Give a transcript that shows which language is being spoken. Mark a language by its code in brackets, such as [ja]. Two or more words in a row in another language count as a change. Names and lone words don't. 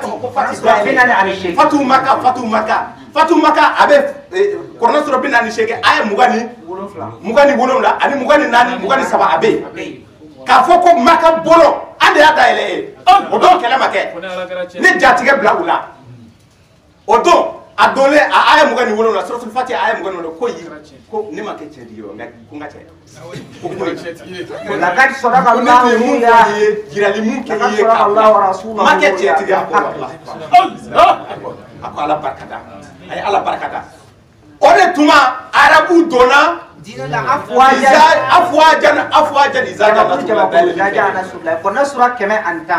[bm] tɔgɔ ko Fatu Maka a bɛ Kuranɛ sura 48 aya 27 ani 24 23 a bɛ yen k'a fɔ ko Maka bolo an de y'a dayɛlɛ ye o don kɛlɛ ma kɛ ne jatigɛ bila u la o don a donne a aya 27 la suratul Fati aya 27 ko ne ma kɛ cɛtigi ye mais ko n ka cɛ [ar] لقد صدق الله يا [bm] jirali mun kɛ ye ka ma kɛ cɛtigi a ko Ala barikada a ye Ala barikada o de tuma arabu donna [ar] دين الله أفواجا [bm] Kuranɛ sura [ar] 110